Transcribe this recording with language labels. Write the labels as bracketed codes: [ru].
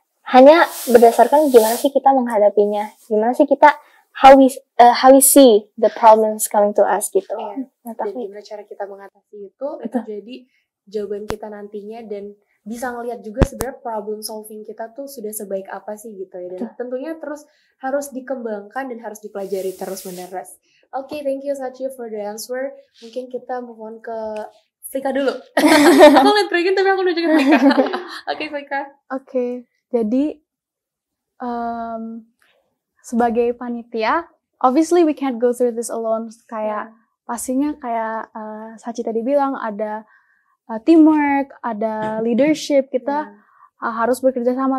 [id] Hanya berdasarkan gimana sih kita menghadapinya, gimana sih kita [en] how we see the problems coming to us [id] gitu. Nah, dan gimana cara kita mengatasi itu jadi jawaban kita nantinya, dan bisa ngelihat juga sebenarnya problem solving kita tuh sudah sebaik apa sih gitu ya. Dan tentunya terus harus dikembangkan dan harus dipelajari terus menerus. [en] Oke, thank you Sachi for the answer. [id] Mungkin kita [en] move on [id] ke Flika dulu. Aku lihat Regan tapi aku nunjukin Flika. Oke, Flika. [en] Oke, jadi sebagai panitia, obviously we can't go through this alone. [id] Kayak pastinya kayak Sachi tadi bilang ada teamwork, ada leadership, kita harus bekerja sama.